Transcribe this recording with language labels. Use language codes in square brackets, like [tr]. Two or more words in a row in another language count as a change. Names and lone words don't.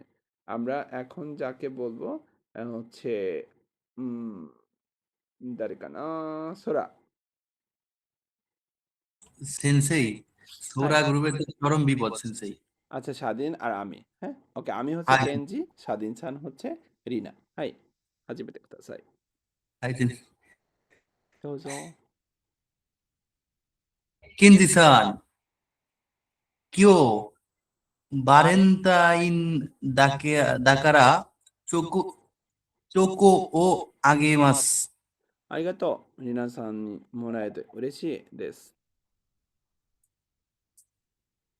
[bn] আমরা এখন যাকে বলবো হচ্ছে দারিকানা সোরা। সেন্সেই সোরা হ্যাঁ গ্রুপের তো চরম বিপদ সেন্সেই। আচ্ছা স্বাধীন আর আমি হ্যাঁ ওকে আমি হাই [ja] কেনজি, স্বাধীন সান রিনা। はい、始めてください. はい、先生. দোজো। ケンジさん、今日バレンタインだからチョコをあげます。ありがとう。皆さんにもらえて嬉しいです。